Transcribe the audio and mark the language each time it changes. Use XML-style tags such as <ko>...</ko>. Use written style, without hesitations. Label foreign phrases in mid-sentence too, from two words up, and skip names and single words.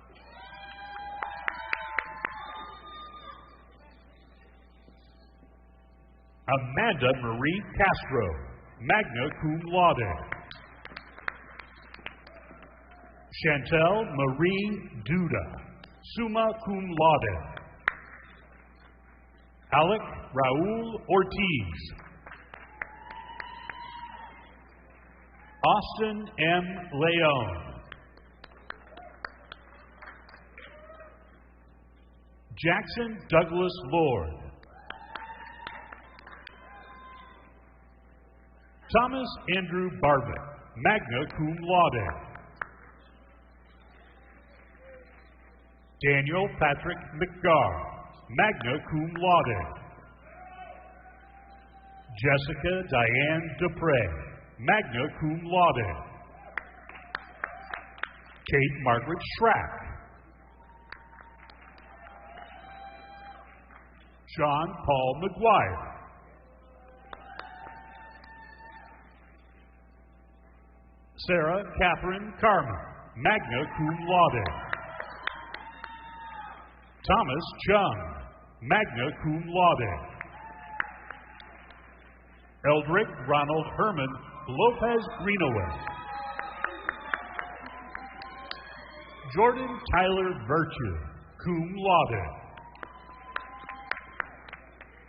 <en>Amanda Marie Castro,</en> <la>magna cum laude.</la> <en>Chantel Marie Duda,</en> <la>summa cum laude.</la> <en>Alec Raul Ortiz. Austin M. Leon. Jackson Douglas Lord. Thomas Andrew Barbic,</en> <la>magna cum laude.</la> <en>Daniel Patrick McGarr,</en> <la>magna cum laude.</la> <en>Jessica Diane Dupre,</en> <la>magna cum laude.</la> <en>Kate Margaret Schrack. Sean Paul McGuire. Sarah Catherine Carmen,</en> <la>magna cum laude.</la> <en>Thomas Chung,</en> <la>magna cum laude.</la> <en>Eldrick Ronald Herman Lopez Greenaway. Jordan Tyler Virtue,</en> <la>cum laude.</la>